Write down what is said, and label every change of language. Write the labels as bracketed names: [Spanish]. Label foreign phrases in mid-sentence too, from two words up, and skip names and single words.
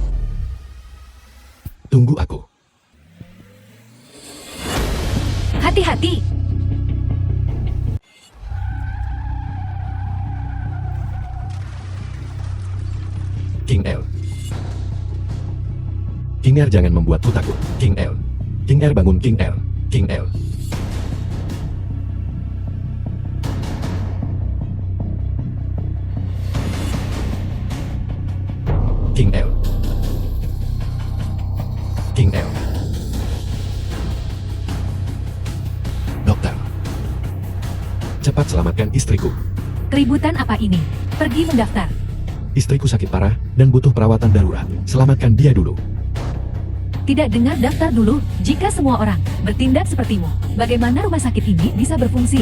[Indonesian] Tunggu aku. Hati-hati. King El. King El, jangan membuatku takut. King El. King El, bangun King El. King El. King El. King El. Dokter. Cepat selamatkan istriku. Keributan apa ini? Pergi mendaftar. Istriku sakit parah dan butuh perawatan darurat. Selamatkan dia dulu. Tidak dengar daftar dulu. Jika semua orang bertindak sepertimu, bagaimana rumah sakit ini bisa berfungsi?